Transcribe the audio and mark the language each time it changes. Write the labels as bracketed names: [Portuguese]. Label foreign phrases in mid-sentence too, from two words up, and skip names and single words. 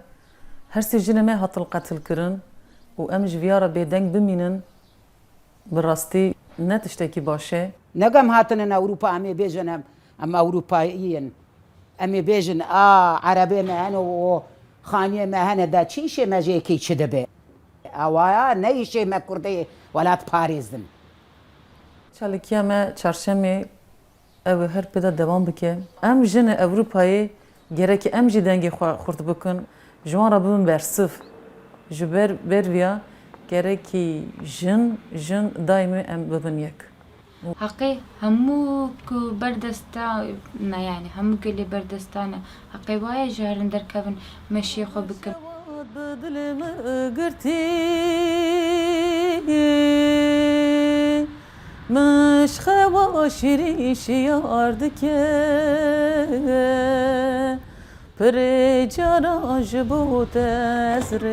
[Kurdish] Her sê jinê me hatin qetilkirin û em ji vîya re bêdeng bimînin bi rastî ne tiştekî baş e. نەگەم هاتنن ئەوروپا ئەمێ بێژن ئەم ئەوروپاییەن ئەمێ بێژن عەرەبێ me hene û xaniyê me hene da çî işê me jêkî çi dibe awaya ne işê me Kurdê welat parêzdin. Çalikiya me çarşemê ew ê her pêda devam bike. Em jinê Ewropayê gerekî em jî dengê xwe xurt bikin ji wan re bibin bersiv. Ji ber vêya gerekî jin daîmê em bibin yek. Heqê hemû ku berdesta yani hemû gelê berdestane heqê waye ji herin derkevin meşiyê xwe bikin. مشخوا شیریش یار دکه پر جانا جبوت از